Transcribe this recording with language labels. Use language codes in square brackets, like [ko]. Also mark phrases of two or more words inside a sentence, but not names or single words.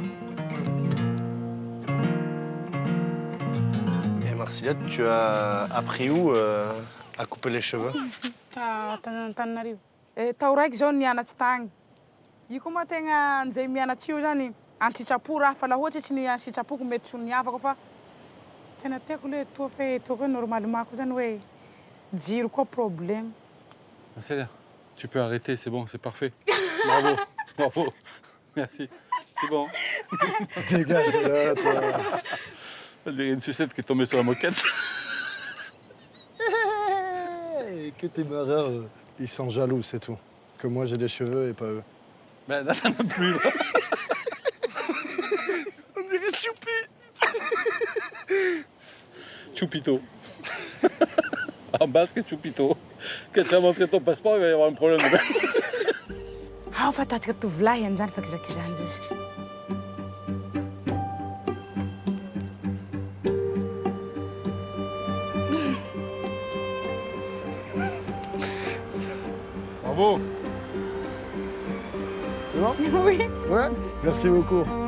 [fr] Et Marcilla, tu as appris où à couper les cheveux? Tananarivo. [mg] Tao raiky zao nianatsy tagny. Io koa moa tegna nizay mianatsy io zany an-sitrapo raha fa laha ohatsy tsy ny an-sitrapoko mety tsy niavaka fa tena tiako le toa fe toa normalement koa zany hoe jiro koa problème. [fr] Marcella, tu peux arrêter, c'est bon, c'est parfait. Bravo, bravo. Merci. C'est bon. Dégage de là, toi. On dirait une sucette qui est tombée sur la moquette. Que tes marins, ils sont jaloux, c'est tout. Que moi, j'ai des cheveux et pas eux. Ben là, t'en as plus, là. On dirait Choupi. Choupito. En basque, Choupito. Quand tu vas montrer ton passeport, il va y avoir un problème. [mg] Fa tatsika tovolahy an'izany fakizakizany zay. [fr] Bravo. C'est bon? Oui. Ouais, merci beaucoup.